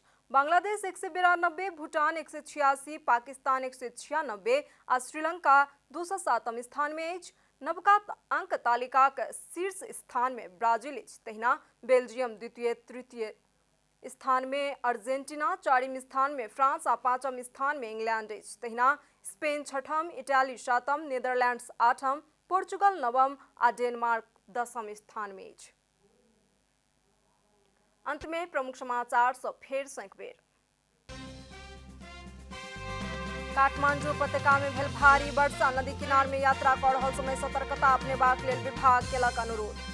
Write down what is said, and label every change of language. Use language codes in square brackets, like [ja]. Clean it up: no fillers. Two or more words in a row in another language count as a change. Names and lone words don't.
[mai] बांग्लादेश 192, भूटान 186, पाकिस्तान 196 आ श्रीलंका 207वें स्थान में अछि। नवका अंक तालिकाक शीर्ष स्थान में ब्राजील अछि। तहिना बेल्जियम द्वितीय, तृतीय स्थान में अर्जेंटीना, 4वें स्थान में फ्रांस आ 5वें स्थान में इंग्लैंड अछि। तहिना स्पेन 6म, इटाली 7म, नीदरलैंड्स 8म, पोर्चुगल 9म आ डेनमार्क 10वें स्थान में अछि। अंत में प्रमुख समाचार सब फेर सँ एक बेर। काठमांडू उपत्यका में भेल भारी वर्षा, नदी किनार में यात्रा कऽ रहल समय सतर्कता अपनेबाक लेल विभाग केलक अनुरोध।